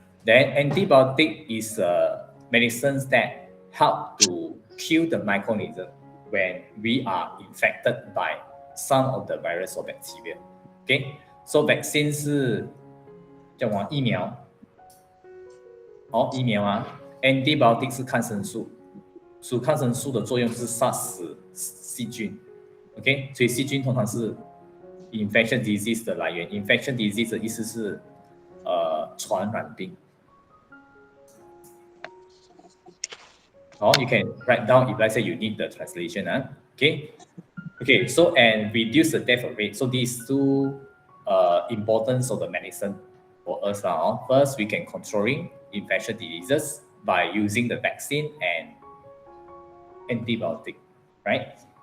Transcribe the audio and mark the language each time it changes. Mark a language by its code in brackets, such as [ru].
[en] Then antibiotic is medicines that help to kill the microorganism when we are infected by some of the virus or bacteria. [zh] Okay, so vaccine 是叫什么疫苗？疫苗啊 ，antibiotic 是抗生素，所以抗生素的作用就是杀死细菌。 OK， 所以细菌通常是 infection disease 的来源。 infection disease 的意思是传染病。 [en] you can write down if let's say you need the translation. Okay, so and reduce the death rate. So these two importance of the medicine for us now. First, we can controlling infectious diseases by using the vaccine and antibiotic, right?